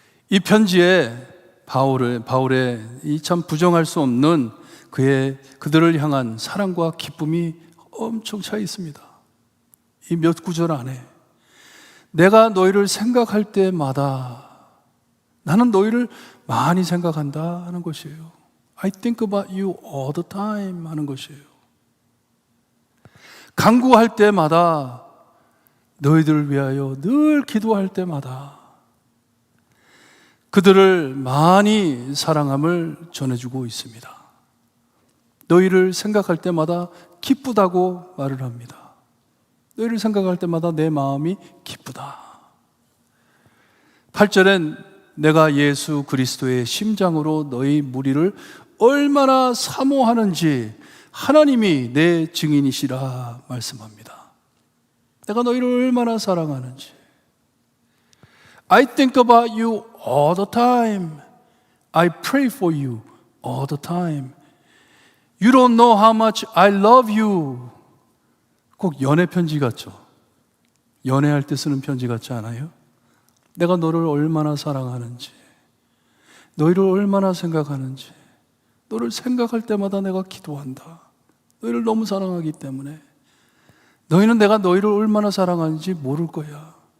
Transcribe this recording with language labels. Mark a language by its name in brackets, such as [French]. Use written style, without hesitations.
[Korean] 이 편지에 바울의 이 참 부정할 수 없는 그들을 향한 사랑과 기쁨이 엄청 차 있습니다. 이 몇 구절 안에, 내가 너희를 생각할 때마다 나는 너희를 많이 생각한다 하는 것이에요. [English] I think about you all the time 하는 것이에요. [Korean] 간구할 때마다, 너희들을 위하여 늘 기도할 때마다 그들을 많이 사랑함을 전해주고 있습니다. 너희를 생각할 때마다 기쁘다고 말을 합니다. 너희를 생각할 때마다 내 마음이 기쁘다. 8절엔 내가 예수 그리스도의 심장으로 너희 무리를 얼마나 사모하는지 하나님이 내 증인이시라 말씀합니다. 내가 너희를 얼마나 사랑하는지. [English] I think about you all the time. I pray for you all the time. You don't know how much I love you. [Korean] 꼭 연애 편지 같죠? 연애할 때 쓰는 편지 같지 않아요? 내가 너를 얼마나 사랑하는지, 너희를 얼마나 생각하는지, 너를 생각할 때마다 내가 기도한다. 너희를 너무 사랑하기 때문에. 너희는 내가 너희를 얼마나 사랑하는지 모를 거야.